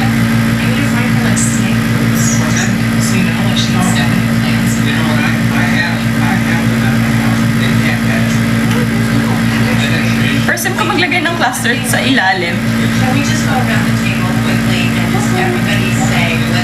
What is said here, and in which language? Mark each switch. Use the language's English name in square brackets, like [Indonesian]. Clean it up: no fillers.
[English] I need to find her like snake boots. So you know, like she can step in your plants. You know what, I have them at my house. They can't catch me. [Filipino] First time ko maglagay ng cluster sa ilalim. [English] Can we just go around the table quickly and just everybody say what